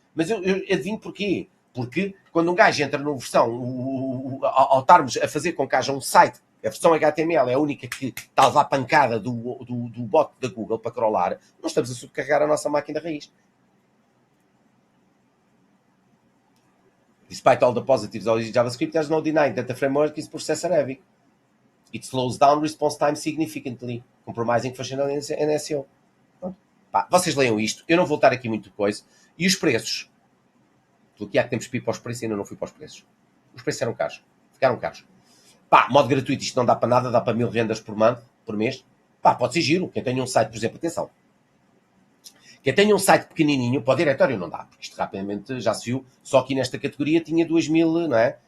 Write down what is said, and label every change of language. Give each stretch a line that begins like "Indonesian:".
Portuguese: Mas eu adivinho porquê. Porque quando um gajo entra numa versão, ao estarmos a fazer com que haja um site, a versão HTML é a única que está a levar pancada do bot da Google para crawlar, nós estamos a subcarregar a nossa máquina raiz.
English: Despite all the positives of JavaScript, there's no denying that the framework is processor heavy. It slows down response time significantly, compromising functionality and SEO.
Portuguese: Vocês leiam isto, eu não vou estar aqui muito coisa. E os preços? Bloquear que temos que ir para os preços e ainda não fui para os preços. Os preços eram caros. Ficaram caros. Modo gratuito, isto não dá para nada, dá para 1000 rendas por mês. Pode ser giro. Quem tem um site, por exemplo, atenção. Quem tem um site pequenininho, para o diretório não dá, porque isto rapidamente já se viu, só aqui nesta categoria tinha 2000, não é?